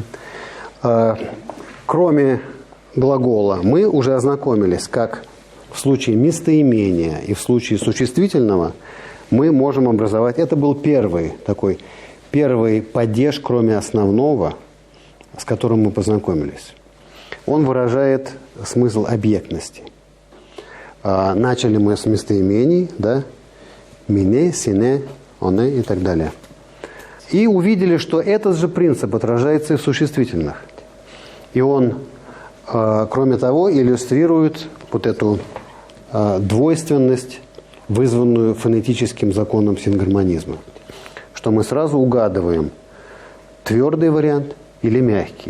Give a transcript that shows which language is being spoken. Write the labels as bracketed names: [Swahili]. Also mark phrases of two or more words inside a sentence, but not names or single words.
[Russian] Кроме глагола, мы уже ознакомились, как в случае местоимения и в случае существительного мы можем образовать. Это был первый падеж, кроме основного, с которым мы познакомились. Он выражает смысл объектности. Начали мы с местоимений, да, [Tatar] мине, сине, оне [Russian] и так далее. И увидели, что этот же принцип отражается и в существительных. И он, кроме того, иллюстрирует вот эту двойственность, вызванную фонетическим законом сингармонизма. Что мы сразу угадываем, твердый вариант или мягкий.